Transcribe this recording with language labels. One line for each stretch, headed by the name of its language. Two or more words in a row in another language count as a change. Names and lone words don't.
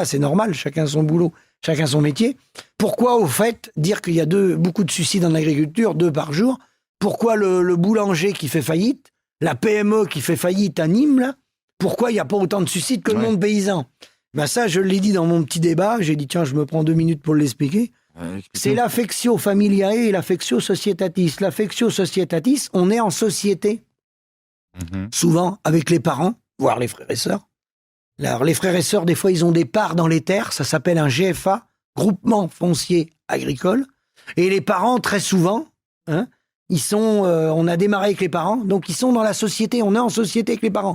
French: C'est normal, chacun son boulot, chacun son métier. Pourquoi, au fait, dire qu'il y a beaucoup de suicides en agriculture, 2 par jour? Pourquoi le boulanger qui fait faillite, la PME qui fait faillite à Nîmes, là, pourquoi il n'y a pas autant de suicides que le monde paysan? Ben ça, je l'ai dit dans mon petit débat. J'ai dit, tiens, je me prends 2 minutes pour l'expliquer. C'est l'
Latin: affectio familiae
French: et l'
Latin: affectio societatis. L'affectio societatis,
French: on est en société. Souvent avec les parents, voire les frères et sœurs. Alors, les frères et sœurs, des fois, ils ont des parts dans les terres. Ça s'appelle un GFA, groupement foncier agricole. Et les parents, très souvent, ils sont... on a démarré avec les parents, donc ils sont dans la société. On est en société avec les parents.